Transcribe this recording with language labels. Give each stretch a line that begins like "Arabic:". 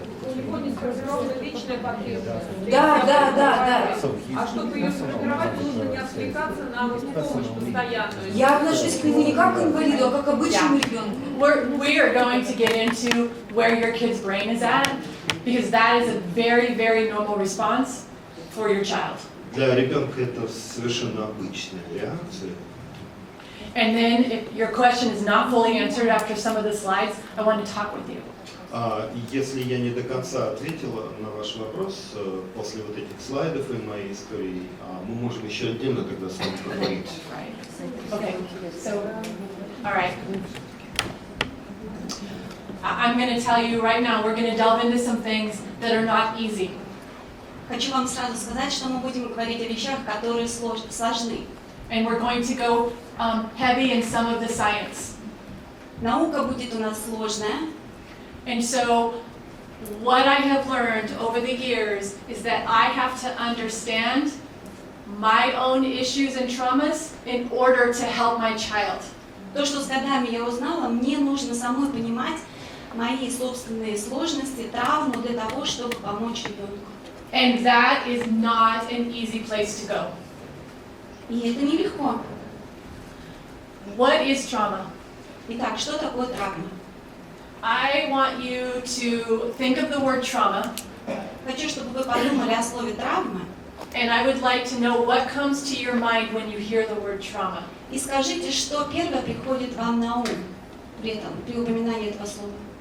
Russian: У него не сформирована личная потребность. Да. А чтобы ее сформировать, нужно не отвлекаться на помощь постоянную. Я отношусь к нему не как к инвалиду, а как к обычному ребенку.
English: We are going to get into where your kid's brain is at, because that is a very, very normal response for your child.
Russian: Для ребенка это совершенно обычная реакция.
English: And then if your question is not fully answered after some of the slides, I want to talk with you.
Russian: Если я не до конца ответила на ваш вопрос после вот этих слайдов и моей истории, мы можем еще отдельно тогда с вами поговорить.
English: Okay, so, all right. I'm going to tell you right now, we're going to delve into some things that are not easy.
Russian: Хочу вам сразу сказать, что мы будем говорить о вещах, которые сложны.
English: And we're going to go heavy in some of the science.
Russian: Наука будет у нас сложная.
English: And so, what I have learned over the years is that I have to understand my own issues and traumas in order to help my child.
Russian: То, что с годами я узнала, мне нужно самой понимать мои собственные сложности, травму для того, чтобы помочь ребенку.
English: And that is not an easy place to go.
Russian: И это нелегко.
English: What is trauma?
Russian: Итак, что такое травма?
English: I want you to think of the word trauma.
Russian: Хочу, чтобы вы подумали о слове травма.
English: And I would like to know what comes to your mind when you hear the word trauma.
Russian: И скажите, что первое приходит вам на ум при упоминании этого слова?